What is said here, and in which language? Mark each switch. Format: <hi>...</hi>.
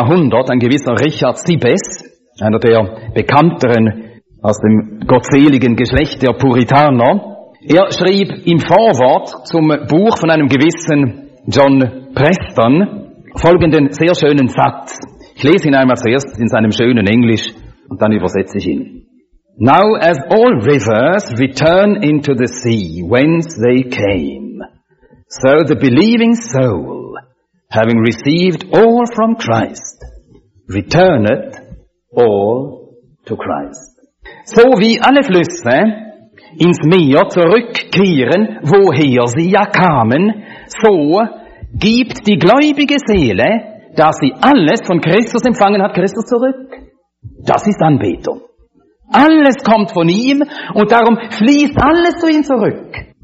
<de>Jahrhundert, ein gewisser Richard Sibbes, einer der bekannteren aus dem gottseligen Geschlecht der Puritaner, er schrieb im Vorwort zum Buch von einem gewissen John Preston folgenden sehr schönen Satz. Ich lese ihn einmal zuerst in seinem schönen Englisch und dann übersetze ich ihn.</de> <en>Now as all rivers return into the sea whence they came, so the believing soul, having received all from Christ, returneth all to Christ.</en> <de>So wie alle Flüsse ins Meer zurückkehren, woher sie ja kamen, so gibt die gläubige Seele, da sie alles von Christus empfangen hat, Christus zurück. Das ist Anbetung. Alles kommt von ihm und darum fließt alles zu ihm zurück.</de>